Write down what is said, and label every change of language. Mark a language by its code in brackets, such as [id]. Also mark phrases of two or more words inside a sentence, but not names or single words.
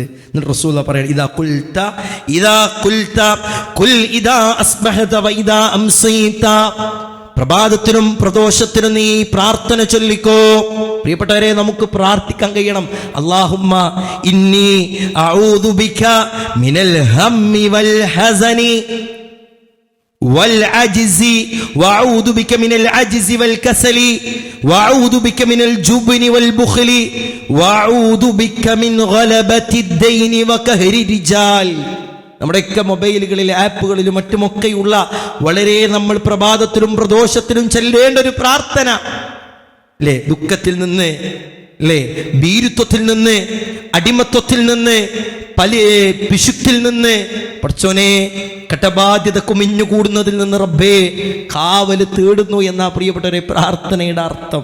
[ml] എന്നിട്ട് റസൂല പറയണം, പ്രഭാതത്തിനും പ്രദോഷത്തിനും നീ പ്രാർത്ഥന ചൊല്ലിക്കോ. പ്രിയപ്പെട്ടവരെ, നമുക്ക് പ്രാർത്ഥിക്കാൻ കഴിയണം. [ar] اللهم إني أعوذ بك من الهم والحزن والعجز واعوذ بك من العجز والكسل واعوذ بك من الجبن والبخل واعوذ بك من غلبة الدين وقهر الرجال. [ml] നമ്മുടെയൊക്കെ മൊബൈലുകളിൽ, ആപ്പുകളിലും മറ്റുമൊക്കെയുള്ള വളരെ നമ്മൾ പ്രഭാതത്തിലും പ്രദോഷത്തിലും ചൊല്ലേണ്ട ഒരു പ്രാർത്ഥന അല്ലേ. ദുഃഖത്തിൽ നിന്ന് അല്ലേ, ഭീരുത്വത്തിൽ നിന്ന്, അടിമത്വത്തിൽ നിന്ന്, പിശുക്കിൽ നിന്ന്, പടച്ചോനെ കടബാധ്യത കുമിഞ്ഞുകൂടുന്നതിൽ നിന്ന് റബ്ബേ കാവല് തേടുന്നു എന്ന പ്രിയപ്പെട്ടവരെ പ്രാർത്ഥനയുടെ അർത്ഥം.